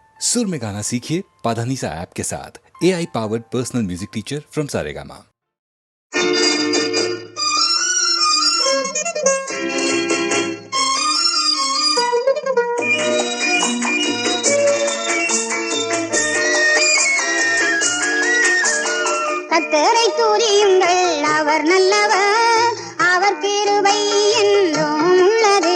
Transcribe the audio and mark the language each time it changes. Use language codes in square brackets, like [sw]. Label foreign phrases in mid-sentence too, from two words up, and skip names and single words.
[hi] सुर में गाना सीखिए पाधानीसा ऐप के साथ। [en] AI powered personal music teacher from Saregama. [ta] கர்த்தரை துதியுங்கள், அவர் நல்லவர், அவர் கிருபை என்றும் உள்ளது.